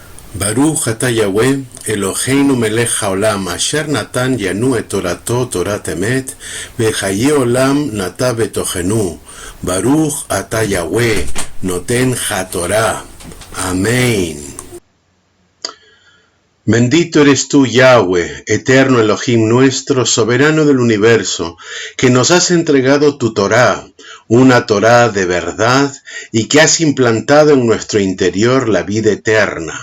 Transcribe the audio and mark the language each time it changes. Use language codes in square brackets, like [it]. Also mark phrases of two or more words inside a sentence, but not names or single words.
[he] ברוך אתה יהוה אלוהינו מלך העולם אשר נתן לנו את תורתו תורת אמת וחיי עולם נטע בתוכנו. ברוך אתה יהוה נותן התורה. [es] Amén. Bendito eres tú, Yahweh, eterno Elohim nuestro, soberano del universo, que nos has entregado tu Torá, una Torá de verdad, y que has implantado en nuestro interior la vida eterna.